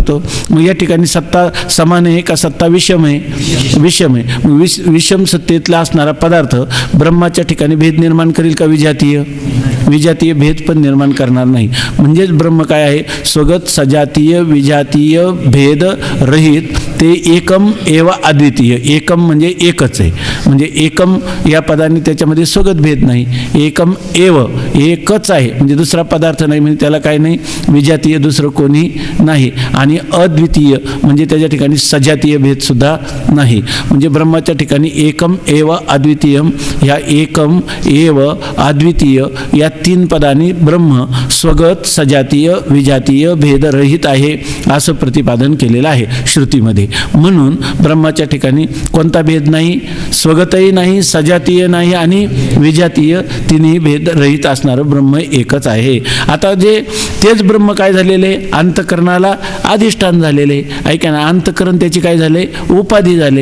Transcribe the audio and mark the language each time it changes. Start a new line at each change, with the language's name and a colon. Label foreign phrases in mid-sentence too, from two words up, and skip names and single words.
Marathi: मग या ठिकाणी सत्ता समान आहे का सत्ता विषम आहे, विषम आहे. मग विषम सत्तेतला असणारा पदार्थ ब्रह्माच्या ठिकाणी भेद निर्माण करेल का, विजातीय, विजातीय भेद पण निर्माण करणार नाही. म्हणजेच ब्रह्म काय आहे, स्वगत सजातीय विजातीय भेद रहित, ते
Sanskrit: एकम एव अद्वितीय.
Marathi: एकम म्हणजे एकच आहे, म्हणजे एकम या पदाने त्याच्यामध्ये स्वगत भेद नाही.
Sanskrit: एकम एव,
Marathi: एकच आहे, म्हणजे दुसरा पदार्थ नाही, म्हणजे त्याला काही नाही, विजातीय दुसरं कोणी नाही, आणि अद्वितीय म्हणजे त्याच्या ठिकाणी सजातीय भेदसुद्धा नाही. म्हणजे ब्रह्माच्या ठिकाणी
Sanskrit: एकम एव अद्वितीयम,
Marathi: ह्या
Sanskrit: एकम एव अद्वितीय
Marathi: या 3 पदांनी ब्रह्म स्वगत सजातीय विजातीय भेदरहित आहे असं प्रतिपादन केलेलं आहे श्रुतीमध्ये. म्हणून ब्रह्माच्या ठिकाणी कोणता भेद नाही, स्वगतही नाही, सजातीय नाही आणि विजातीय, तिन्ही भेदरहित असणारं ब्रह्म एकच आहे. आता तेच ब्रह्म काय झालेले, अंतःकरणाला अधिष्ठान झालेले, ऐका ना, अंतःकरण त्याची काय झाले, उपाधी झाले.